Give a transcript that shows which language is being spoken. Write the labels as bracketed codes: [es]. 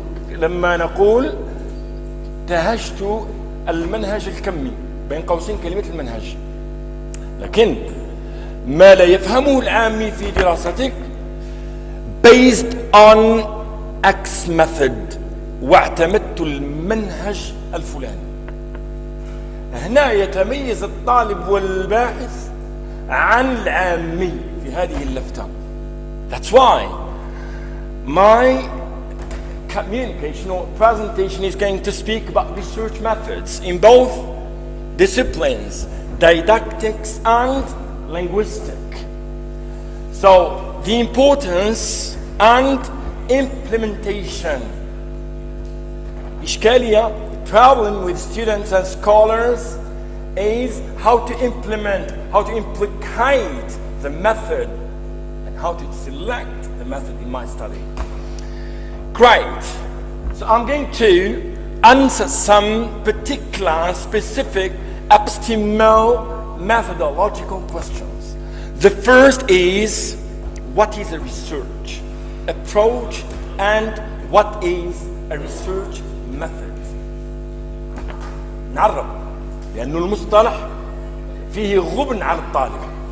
[ar] لما نقول تهجت المنهج الكمي، بين قوسين كلمة المنهج، لكن ما لا يفهمه العامي في دراستك [en] based on X method، [ar] واعتمدت المنهج الفلاني. هنا يتميز الطالب والباحث عن العامي في هذه اللفتة. [en] That's why my communication or presentation is going to speak about research methods in both disciplines, didactics and linguistic. So the importance and implementation. إشكالية, problem with students and scholars is how to implement, how to implicate the method and how to select the method in my study. Great. So I'm going to answer some particular specific epistemo methodological questions. The first is, what is a research approach and what is a research method. [ar] نعرف لأنه المصطلح فيه غبن على الطالب.